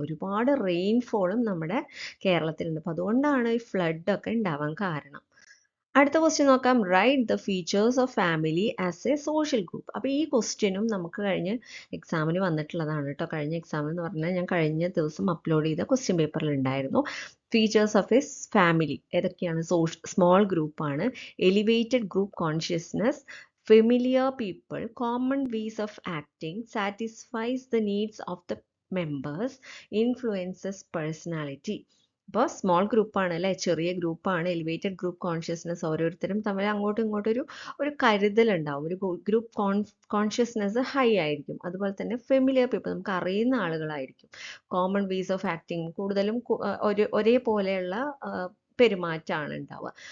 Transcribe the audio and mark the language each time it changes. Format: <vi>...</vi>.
<ml>ഒരുപാട് റെയിൻഫോളും നമ്മുടെ കേരളത്തിലുണ്ട്. അപ്പോൾ അതുകൊണ്ടാണ് ഈ ഫ്ലഡ് ഒക്കെ ഉണ്ടാവാൻ കാരണം. അടുത്ത ക്വസ്റ്റ്യൻ നോക്കാം.</ml> <en>Write the features of family as a social group.</en> <ml>അപ്പോൾ ഈ ക്വസ്റ്റ്യനും നമുക്ക് കഴിഞ്ഞ എക്സാമിന് വന്നിട്ടുള്ളതാണ് കേട്ടോ. കഴിഞ്ഞ എക്സാമിന് എന്ന് പറഞ്ഞാൽ ഞാൻ കഴിഞ്ഞ ദിവസം അപ്ലോഡ് ചെയ്ത ക്വസ്റ്റ്യൻ പേപ്പറിൽ ഉണ്ടായിരുന്നു.</ml> <en>features of a family</en> <ml>ഏതൊക്കെയാണ്? സ്മോൾ ഗ്രൂപ്പാണ്,</ml> <en>Elevated group consciousness, familiar people, common ways of acting, satisfies the needs of the members, influences personality.</en> <ml>അപ്പോൾ സ്മോൾ ഗ്രൂപ്പാണ് അല്ലേ? ചെറിയ ഗ്രൂപ്പാണ്.</ml> <en>Elevated group consciousness.</en> <ml>ഓരോരുത്തരും തമ്മിൽ അങ്ങോട്ടും ഇങ്ങോട്ടും ഒരു കരുതലുണ്ടാവും. ഒരു ഗ്രൂപ്പ് കോൺഷ്യസ്നസ് ഹൈ ആയിരിക്കും. അതുപോലെ തന്നെ ഫെമിലിയർ പീപ്പിൾ, നമുക്ക് അറിയുന്ന ആളുകളായിരിക്കും.</ml> <en>common ways of acting,</en> <ml>കൂടുതലും ഒരേപോലെയുള്ള പെരുമാറ്റമാണ് ഉണ്ടാവുക.</ml>